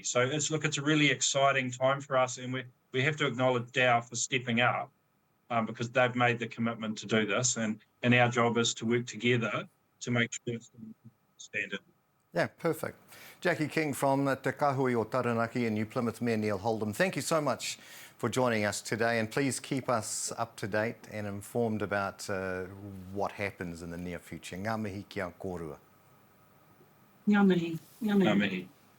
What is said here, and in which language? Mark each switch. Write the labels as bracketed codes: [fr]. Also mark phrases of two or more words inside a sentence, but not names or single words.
[en] So it's a really exciting time for us, and we have to acknowledge Dow for stepping up, because they've made the commitment to do this, and our job is to work together to make sure it's the standard. Yeah, perfect. Jackie King from Te Kāhui o Taranaki in New Plymouth, Mayor Neil Holden. Thank you so much for joining us today, and please keep us up to date and informed about what happens in the near future. [mi] Ngā mihi ki a kōrua. Ngā mihi. Ngā mihi.